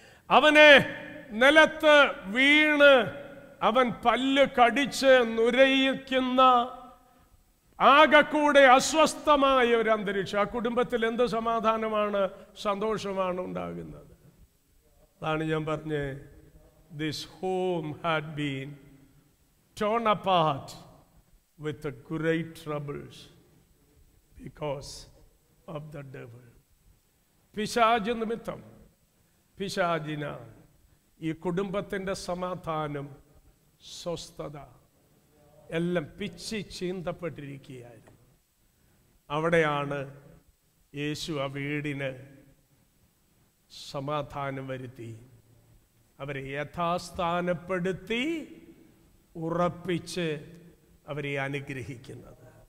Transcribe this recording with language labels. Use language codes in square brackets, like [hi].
[ml] അവനെ നിലത്ത് വീണ് അവൻ പല്ല് കടിച്ച് നുരയിക്കുന്ന ആകെക്കൂടെ അസ്വസ്ഥമായ ഒരു അന്തരീക്ഷം. ആ കുടുംബത്തിൽ എന്ത് സമാധാനമാണ്, സന്തോഷമാണ് ഉണ്ടാകുന്നത്? അതാണ് ഞാൻ പറഞ്ഞത്. [en] This home had been torn apart with the great troubles because of the devil. [ml] പിശാച് നിമിത്തം, പിശാചിനാൽ ഈ കുടുംബത്തിൻ്റെ സമാധാനം, സ്വസ്ഥത എല്ലാം പിച്ചി ചീന്തപ്പെട്ടിരിക്കുകയായിരുന്നു. അവിടെയാണ് യേശു ആ വീടിന് സമാധാനം വരുത്തി അവരെ യഥാസ്ഥാനപ്പെടുത്തി ഉറപ്പിച്ച് അവരെ അനുഗ്രഹിക്കുന്നത്.